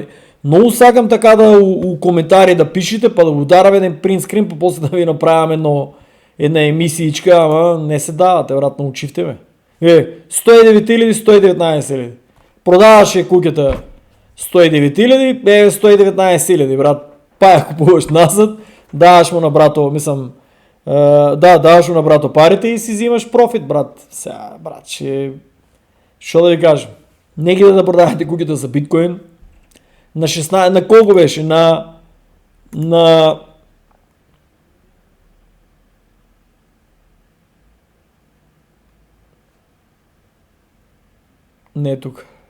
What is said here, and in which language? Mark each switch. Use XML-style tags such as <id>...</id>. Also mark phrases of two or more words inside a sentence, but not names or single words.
<mk>Многу сакам така да у коментари да пишете, па да ударам еден</mk> <en>print screen,</en> <mk>па после да ви направам една емисиичка, ама не се давате, брат, научивте ме. 109.000, 119.000. Продаваше кукета 109.000, 119.000, брат. Па ја купуваш назад, даваш му на брато, мислам, даваш му на брато парите и си взимаш профит, брат. Сега, брат, шо да ви кажем? Не ги да продавате куките за биткоин. На 16, на колко беше? Не тук.</mk>